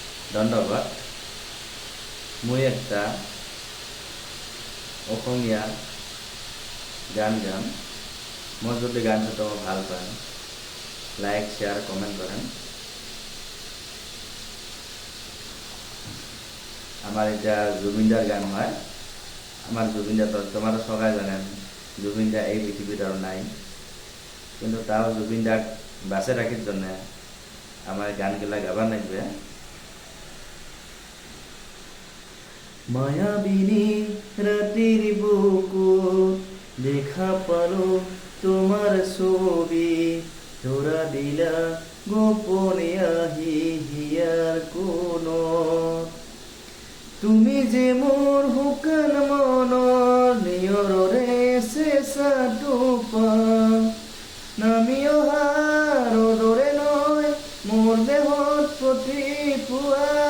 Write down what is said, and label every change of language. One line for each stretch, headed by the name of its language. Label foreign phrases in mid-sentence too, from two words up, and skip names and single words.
Assamese: ধন্যবাদ। মই একটা অসমীয়া গান গাম।
Bangla: মই যদি গানটো তোমার ভাল পান,
English: like share comment
Bangla: করেন। আমার এটা জুবিনদার গান হয়। আমার জুবিনদা তো তোমারা সবাই জানেন, জুবিনদা এই পৃথিবীতে আর নাই, কিন্তু তাও জুবিনদাক বাঁচে রাখির জন্য আমার গানগুলা গাবার লাগবে।
Assamese: মায়াবিনী রাতের বুকুত দেখা পালো তোমার ছবি, ধরা দিলা গোপনে আহি হিয়ার কোণত। তুমি যে মোর শুকান মনৰ নিয়ৰৰে চেঁচা টোপা, নামি অহা ৰ'দৰে নৈ মোৰ দেহত প্ৰতিপুৱা।